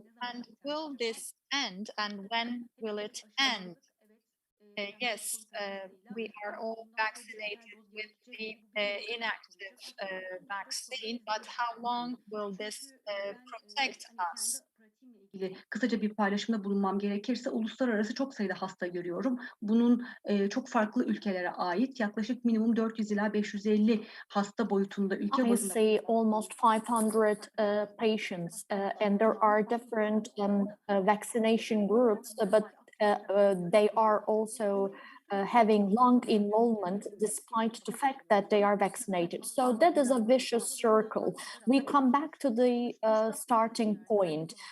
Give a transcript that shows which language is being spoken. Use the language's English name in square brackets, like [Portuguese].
[English] And will this end, and when will it end? Yes, we are all vaccinated with the inactive vaccine, but how long will this protect us? [Turkish] Kısaca bir paylaşımda bulunmam gerekirse, uluslararası çok sayıda hasta görüyorum. Bunun çok farklı ülkelere ait, yaklaşık minimum 400 ila 550 hasta boyutunda ülke [English] I see almost 500 patients, and there are different vaccination groups, but they are also having long enrollment despite the fact that they are vaccinated. So that is a vicious circle. We come back to the starting point.